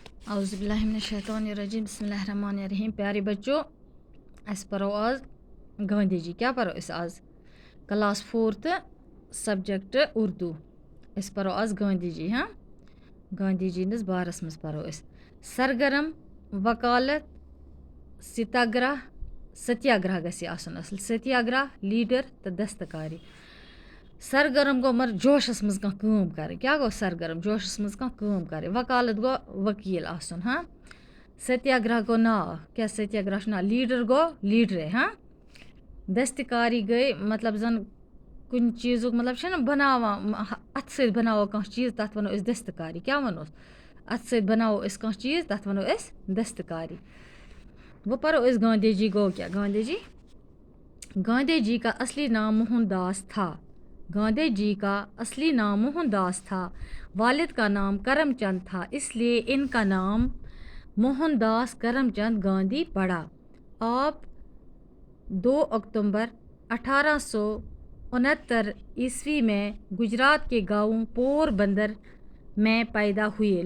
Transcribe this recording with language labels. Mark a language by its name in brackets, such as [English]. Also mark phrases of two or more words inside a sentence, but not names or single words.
[Arabic] اعوذ باللہ من الشیطان الرجیم بسم اللہ الرحمن الرحیم. [Urdu] پیارے بچوں، [Kashmiri] اس پرو آز [Arabic] گاندھی جی. [Kashmiri] کیا پرو اس آز؟ کلاس 4 سبجیکٹ اردو. اس پرو آز گاندھی جی. ہاں، گاندھی جی نس بارس مز پرو اس. سرگرم، وکالت، ستیاگرہ گژھِ آسُن اصل. ستیاگرہ، لیڈر تو دستکاری. سرگرم گو مر جوشس مز کانٛہہ کٲم کرٕنۍ. کیا گو سرگرم؟ جوشس مز کانٛہہ کٲم کرٕنۍ. وکالت گو وکیل آسُن. ہاں. ستیاگرہ گو ناو. کیا ستیاگرہ چھُ ناو؟ لیڈر گو لیڈرے. ہاں. دستکاری گئی مطلب زن کُنہِ چیٖزُک مطلب چھُ نا بناوان اتھٕ سۭتۍ بناوو کانٛہہ چیٖز تتھ ونو أسۍ دستکاری. کیا ونوس؟ اتھٕ سۭتۍ بناوو أسۍ کانٛہہ چیٖز تتھ ونو أسۍ دستکاری. وہ پرو أسۍ گاندھی جی گو کیا. [Urdu] گاندھی جی کا اصلی نام موہن داس تھا. گاندھی جی کا اصلی نام موہن داس تھا. والد کا نام کرم چند تھا، اس لیے ان کا نام موہن داس کرم چند گاندھی پڑا. آپ 2 اکتوبر 1869 عیسوی میں گجرات کے گاؤں پور بندر میں پیدا ہوئے.